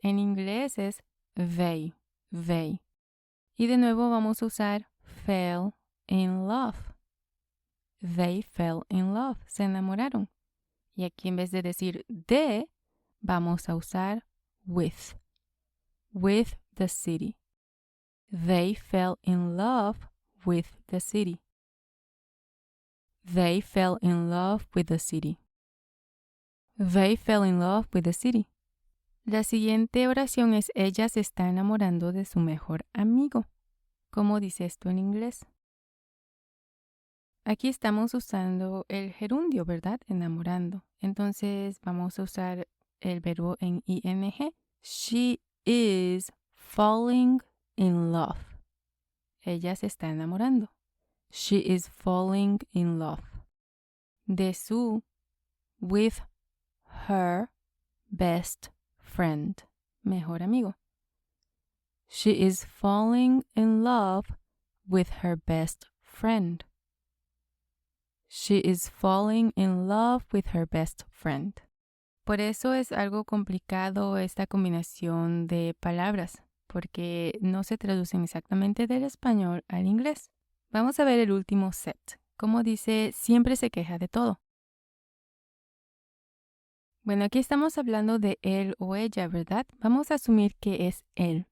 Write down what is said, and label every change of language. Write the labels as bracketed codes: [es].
[es] En inglés es they. Y de nuevo vamos a usar [en] fell in love. They fell in love. [es] Se enamoraron. Y aquí en vez de decir de, vamos a usar with. [en] With the city. They fell in love with the city. They fell in love with the city. They fell in love with the city. [es] La siguiente oración es ella se está enamorando de su mejor amigo. ¿Cómo dice esto en inglés? Aquí estamos usando el gerundio, ¿verdad? Enamorando. Entonces vamos a usar el verbo en ing. [en] She is falling in love. [es] Ella se está enamorando. [en] She is falling in love. [es] De su, [en] with her best friend. [es] Mejor amigo. [en] She is falling in love with her best friend. She is falling in love with her best friend. [es] Por eso es algo complicado esta combinación de palabras, porque no se traducen exactamente del español al inglés. Vamos a ver el último set. Como dice, siempre se queja de todo. Bueno, aquí estamos hablando de él o ella, ¿verdad? Vamos a asumir que es él.